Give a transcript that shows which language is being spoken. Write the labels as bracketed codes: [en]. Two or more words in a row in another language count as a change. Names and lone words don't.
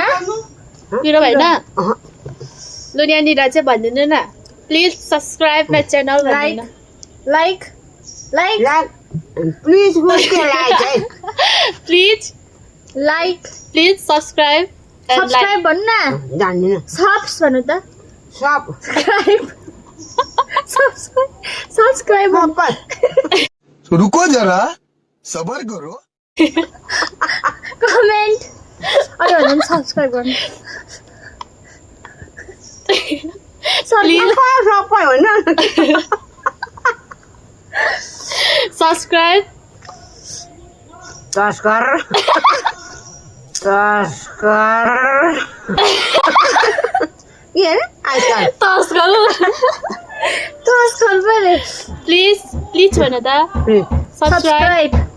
[ne] पिरो भएन लु यहाँनिर चाहिँ भनिदिनु न [en] please subscribe my channel [ne] लाइक [en] please subscribe [ne] सब्सक्राइब भन्नु न जान्दिनँ सब्स भन्नु त सब्सक्राइब [hi] रुको जरा सबर करो [ne] कमेन्ट अरे भन्नु सब्सक्राइब गर्नु [en] subscribe please [ne] भन्नु त सब्सक्राइब